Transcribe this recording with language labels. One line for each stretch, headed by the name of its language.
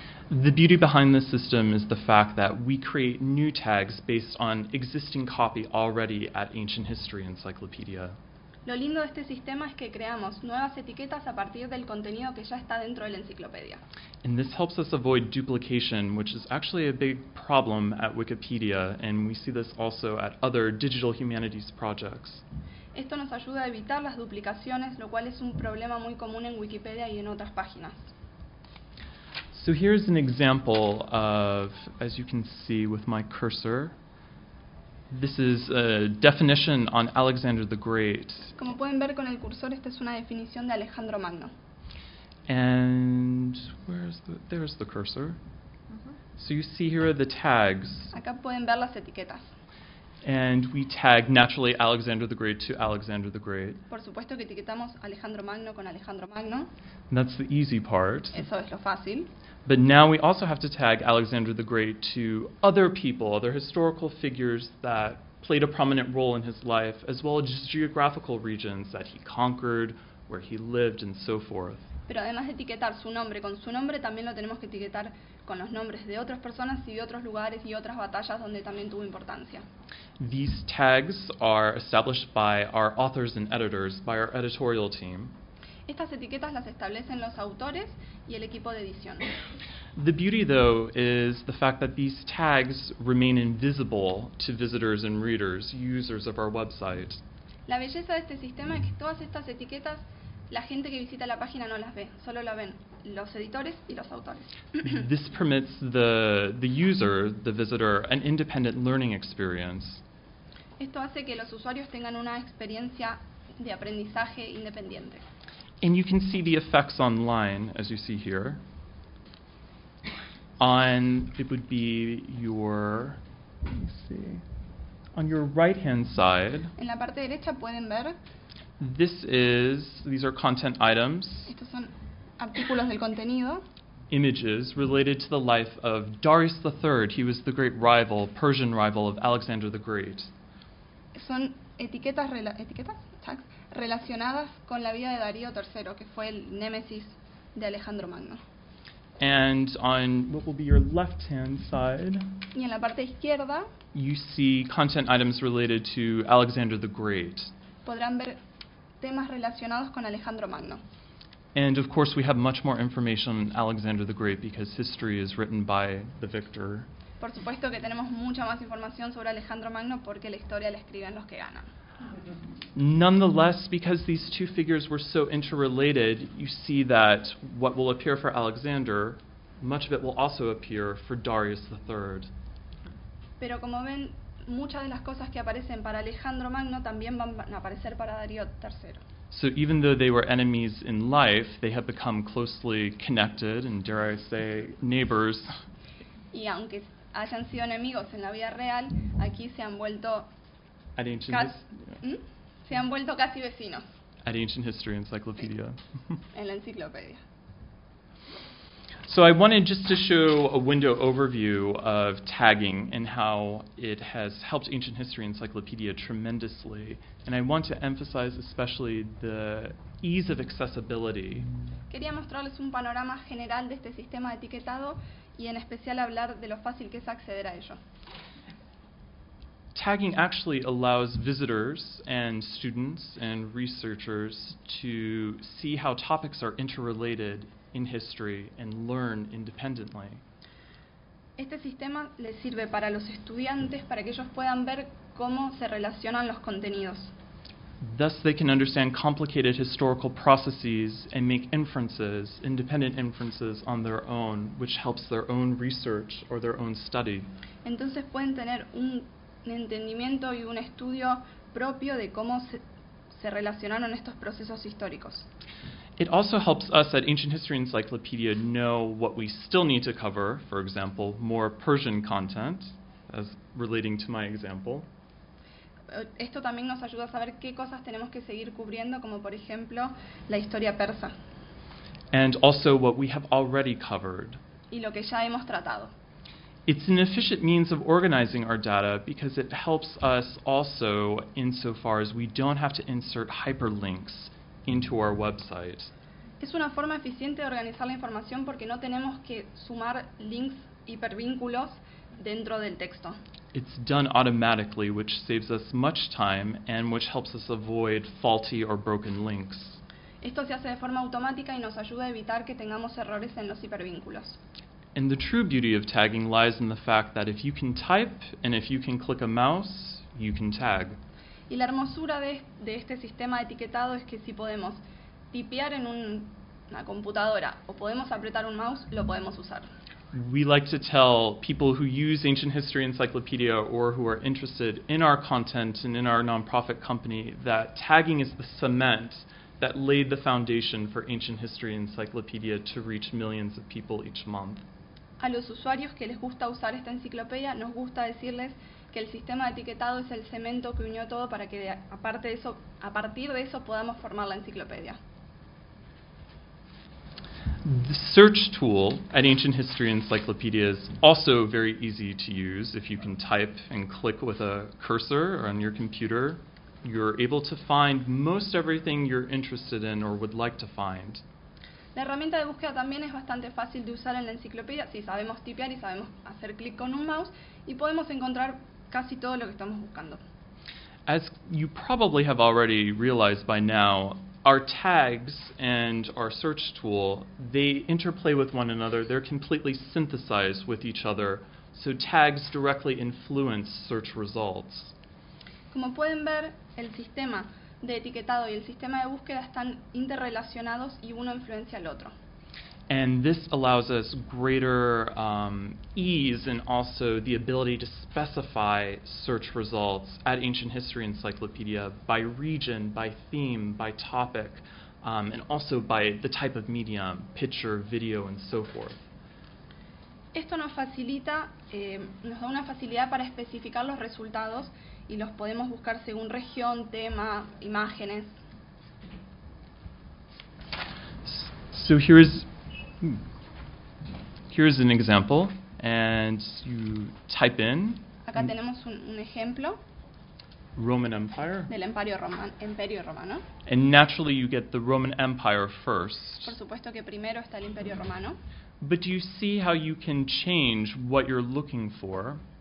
English: The beauty behind this system is the fact that we create new tags based on existing copy already at Ancient History Encyclopedia.
Spanish: Lo lindo de este sistema es que creamos nuevas etiquetas a partir del contenido que ya está dentro de la enciclopedia.
English: And this helps us avoid duplication, which is actually a big problem at Wikipedia, and we see this also at other digital humanities projects.
Spanish: Esto nos ayuda a evitar las duplicaciones, lo cual es un problema muy común en Wikipedia y en otras páginas.
English: So here's an example of, as you can see with my cursor, this is a definition on Alexander the Great.
Spanish: Como pueden ver con el cursor, esta es una definición de Alejandro Magno.
English: And there's the cursor. Mm-hmm. So you see here are the tags.
Spanish: Acá pueden ver las etiquetas.
English: And we tag naturally Alexander the Great to Alexander the Great.
Spanish: Por supuesto que etiquetamos Alejandro Magno con Alejandro Magno.
English: And that's the easy part.
Spanish: Eso es lo fácil.
English: But now we also have to tag Alexander the Great to other people, other historical figures that played a prominent role in his life, as well as just geographical regions that he conquered, where he lived, and so forth.
Spanish: Pero además de etiquetar su nombre con su nombre, también lo tenemos que etiquetar con los nombres de otras personas y de otros lugares y otras batallas donde también tuvo importancia.
English: These tags are established by our authors and editors, by our editorial team.
Spanish: Estas etiquetas las establecen los autores y el equipo de edición.
English: The beauty, though, is the fact that these tags remain invisible to visitors and readers, users of our website.
Spanish: La belleza de este sistema es que todas estas etiquetas la gente que visita la página no las ve, solo la ven los editores y los autores.
English: This permits the user, the visitor, an independent learning experience.
Spanish: Esto hace que los usuarios tengan una experiencia de aprendizaje independiente.
English: And you can see the effects online, as you see here. On, it would be your, let me see, on your right-hand side.
Spanish: En la parte derecha pueden ver.
English: These are content items.
Spanish: Estos son artículos del contenido.
English: Images related to the life of Darius III. He was the great rival, Persian rival of Alexander the Great.
Spanish: Son etiquetas, etiquetas, tags, relacionadas con la vida de Darío III, que fue el némesis de Alejandro Magno.
English: And on what will be your left-hand side,
Spanish: y en la parte izquierda,
English: you see content items related to Alexander the Great.
Spanish: Podrán ver temas relacionados con Alejandro Magno.
English: And of course we have much more information on Alexander the Great because history is written by the victor.
Spanish: Por supuesto que tenemos mucha más información sobre Alejandro Magno porque la historia la escriben los que ganan.
English: Nonetheless, because these two figures were so interrelated, you see that what will appear for Alexander, much of it will also appear for Darius III.
Spanish: Pero como ven, muchas de las cosas que aparecen para Alejandro Magno también van a aparecer para Darío III.
English: So even though they were enemies in life, they have become closely connected and, dare I say, neighbors.
Spanish: Y aunque hayan sido enemigos en la vida real, aquí se han vuelto se han vuelto casi vecinos.
English: At Ancient History Encyclopedia.
Spanish: En la enciclopedia.
English: So I wanted just to show a window overview of tagging and how it has helped Ancient History Encyclopedia tremendously. And I want to emphasize especially the ease of accessibility.
Spanish: Quería mostrarles un panorama general de este sistema de etiquetado y en especial hablar de lo fácil que es acceder a ello.
English: Tagging actually allows visitors and students and researchers to see how topics are interrelated in history and learn independently.
Spanish: Este sistema le sirve para los estudiantes para que ellos puedan ver cómo se relacionan los contenidos.
English: Thus they can understand complicated historical processes and make inferences, independent inferences on their own, which helps their own research or their own study.
Spanish: Entonces pueden tener un entendimiento y un estudio propio de cómo se relacionaron estos procesos históricos.
English: It also helps us at Ancient History Encyclopedia know what we still need to cover, for example, more Persian content, as relating to my example.
Spanish: Esto también nos ayuda a saber qué cosas tenemos que seguir cubriendo, como por ejemplo, la historia persa.
English: And also what we have already covered.
Spanish: Y lo que ya hemos tratado.
English: It's an efficient means of organizing our data because it helps us also insofar as we don't have to insert hyperlinks into our website.
Spanish: Es una forma eficiente de organizar la información porque no tenemos que sumar links hipervínculos dentro del texto.
English: It's done automatically, which saves us much time and which helps us avoid faulty or broken links.
Spanish: Esto se hace de forma automática y nos ayuda a evitar que tengamos errores en los hipervínculos.
English: And the true beauty of tagging lies in the fact that if you can type and if you can click a mouse, you can tag.
Spanish: Y la hermosura de este sistema de etiquetado es que si podemos tipear en una computadora o podemos apretar un mouse, lo podemos usar.
English: We like to tell people who use Ancient History Encyclopedia or who are interested in our content and in our nonprofit company that tagging is the cement that laid the foundation for Ancient History Encyclopedia to reach millions of people each month.
Spanish: A los usuarios que les gusta usar esta enciclopedia, nos gusta decirles que el sistema de etiquetado es el cemento que unió todo para que, aparte de eso, a partir de eso, podamos formar la enciclopedia.
English: The search tool at Ancient History Encyclopedia is also very easy to use. If you can type and click with a cursor on your computer, you're able to find most everything you're interested in or would like to find.
Spanish: La herramienta de búsqueda también es bastante fácil de usar en la enciclopedia si sabemos tipear y sabemos hacer clic con un mouse y podemos encontrar casi todo lo que estamos buscando.
English: As you probably have already realized by now, our tags and our search tool, they interplay with one another. They're completely synthesized with each other. So tags directly influence search results.
Spanish: Como pueden ver, el sistema de etiquetado y el sistema de búsqueda están interrelacionados y uno influencia al otro.
English: And this allows us greater ease and also the ability to specify search results at Ancient History Encyclopedia by region, by theme, by topic, and also by the type of medium, picture, video, and so forth.
Spanish: Esto nos facilita, nos da una facilidad para especificar los resultados y los podemos buscar según región, tema, imágenes.
English: So here's an example, and you type in.
Spanish: Acá tenemos un ejemplo.
English: Roman Empire.
Spanish: Del Imperio Imperio Romano.
English: And naturally, you get the Roman Empire first.
Spanish: Por supuesto que primero está el Imperio Romano.
English: But do you see how you can change what you're looking for?